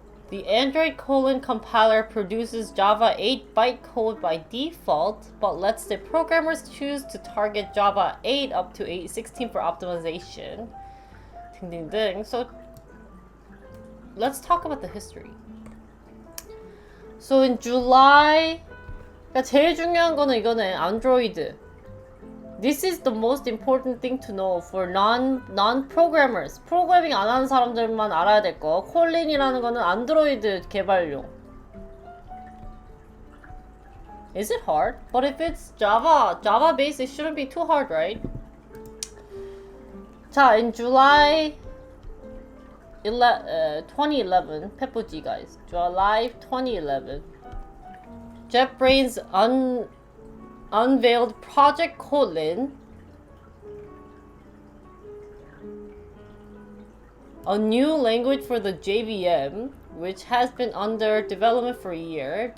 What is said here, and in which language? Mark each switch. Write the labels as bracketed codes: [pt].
[en] The Android Kotlin compiler produces Java 8-byte code by default, but lets the programmers choose to target Java 8 up to 8.16 for optimization. [ko] 등등등. [en] So let's talk about the history. So in July, [ko] 그러니까 제일 중요한 거는 이거네. [en] Android. This is the most important thing to know for non-programmers. [ko] 프로그래밍 안 하는 사람들만 알아야 될 거. 콜린이라는 거는 안드로이드 개발용. [en] Is it hard? But if it's Java based, it shouldn't be too hard, right? [ko] 자, [en] in July 2011, [ko] 페프지 [en] guys. July 2011, JetBrains unveiled Project Kotlin, a new language for the JVM, which has been under development for a year.